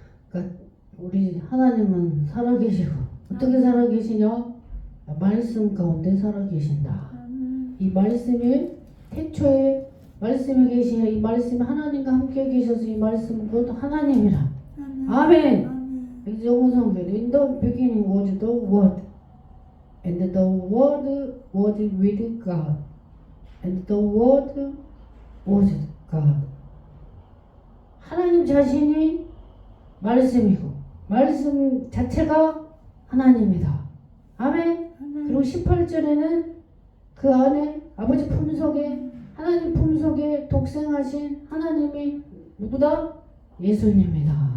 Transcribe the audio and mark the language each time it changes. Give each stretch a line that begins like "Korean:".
Korean: 그러니까 우리 하나님은 살아계시고 어떻게 살아계시냐? 말씀 가운데 살아계신다. 이 말씀이 태초에 말씀이 계시냐? 이 말씀이 하나님과 함께 계셔서 이 말씀은 곧 하나님이라. 아멘.
English: 정우성별 In the beginning was the Word, and the Word was with God, and the Word was God.
Korean: 하나님 자신이 말씀이고 말씀 자체가 하나님이다. 아멘. 그리고 18절에는 그 안에 아버지 품속에 하나님 품속에 독생하신 하나님이 누구다? 예수님이다.